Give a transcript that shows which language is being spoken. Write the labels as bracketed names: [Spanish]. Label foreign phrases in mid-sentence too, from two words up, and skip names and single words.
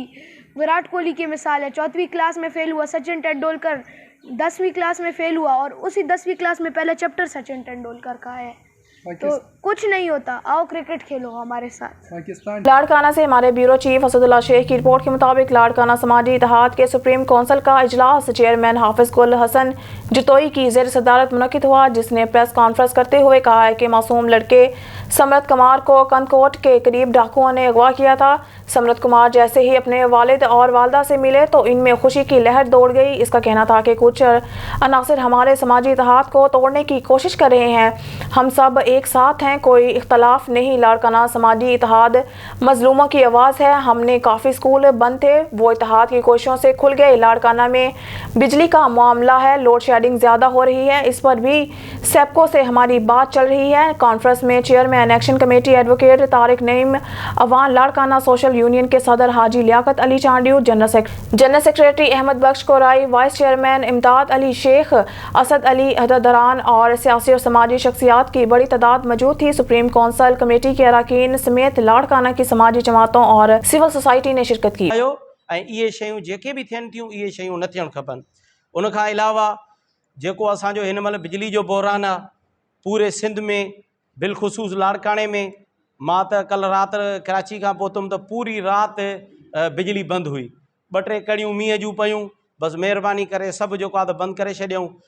[Urdu] ویرات کوہلی کی مثال ہے، 4ویں کلاس میں فیل ہوا۔ سچن تندولکر 10ویں کلاس میں فیل ہوا اور اسی 10ویں کلاس میں پہلا چیپٹر سچن تندولکر کا ہے. تو کچھ نہیں ہوتا، آؤ کرکٹ کھیلو ہمارے ساتھ. पाकिस्तान لاڑکانہ سے ہمارے بیورو چیف اسد اللہ شیخ کی رپورٹ کے مطابق لاڑکانہ سماجی اتحاد کے سپریم کونسل کا اجلاس چیئرمین حافظ گل حسن جتوئی کی زیر صدارت منعقد ہوا، جس نے پریس کانفرنس کرتے ہوئے کہا ہے کہ معصوم لڑکے سمرت کمار کو کندھکوٹ کے قریب ڈاکوؤں نے اغوا کیا تھا. سمرت کمار جیسے ہی اپنے والد اور والدہ سے ملے تو ان میں خوشی کی لہر دوڑ گئی. اس کا کہنا تھا کہ کچھ عناصر ہمارے سماجی اتحاد کو توڑنے کی کوشش کر رہے ہیں. ہم سب ایک ساتھ ہیں، کوئی اختلاف نہیں۔ لاڑکانہ سماجی اتحاد مظلوموں کی آواز ہے. ہم نے کافی اسکول بند تھے، وہ اتحاد کی کوششوں سے کھل گئے. لاڑکانہ میں بجلی کا معاملہ ہے، لوڈ شیڈنگ زیادہ ہو رہی ہے، اس پر بھی سیپکو سے ہماری بات چل رہی ہے. کانفرنس میں چیئرمین ایکشن کمیٹی ایڈووکیٹ طارق نعیم، اعوان لاڑکانہ سوشل یونین کے صدر حاجی لیاقت علی چانڈیو، جنرل سیکریٹری احمد بخش کورائی، وائس چیئرمین امداد علی شیخ، اسد علی احددران اور سیاسی اور سماجی شخصیات کی بڑی تعداد موجود تھی. سپریم کونسل کمیٹی کے ارکان سمیت لاڑکانہ کی سماجی جماعتوں اور سول سوسائٹی نے شرکت کی. [Sindhi] ये शयूं जेके भी थियन थियूं इहे शयूं न थियण खपनि। उन खां अलावा जेको असांजो हिन महिल बिजली जो बहरान आहे पूरे सिंध में, बिलख़ुसूस लाड़काने में, मां त कल्ह राति कराची खां पहुतुमि त पूरी राति बिजली बंदि हुई। 2-3 कड़ियूं मींहं जूं पयूं, बसि महिरबानी करे सभु जेको आहे त बंदि करे छॾियऊं।